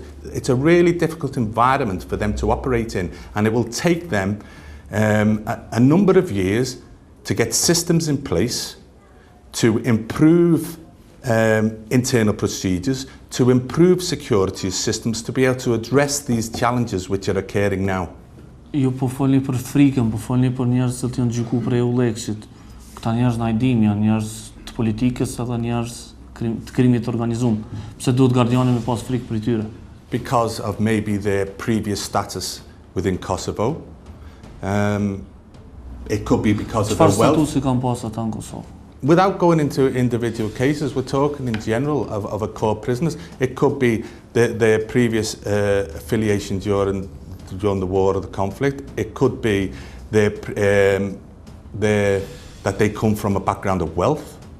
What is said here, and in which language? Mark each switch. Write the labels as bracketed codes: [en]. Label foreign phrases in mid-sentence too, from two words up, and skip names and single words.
[en] It's a really difficult environment for them to operate in, and it will take them a number of years to get systems in place to improve internal procedures, to improve security systems, to be able to address these challenges which are occurring now. [sq] Ju po folni për frikën, po folni për njerëz që janë gjykuar për EU-leksit. Këta njerëz na i dim, janë njerëz të politikës edhe njerëz të krimit të organizuar. Pse duhet gardiani me pas frikë për tyre? [en] Because of maybe their previous status within Kosovo. It could be because of their wealth. [sq] Çfarë statusi kanë pas ata në Kosovë? [en] Without going into individual cases, we're talking in general of a core prisoners. It could be their previous affiliation during the war or the conflict. It could be that they come from a background of wealth.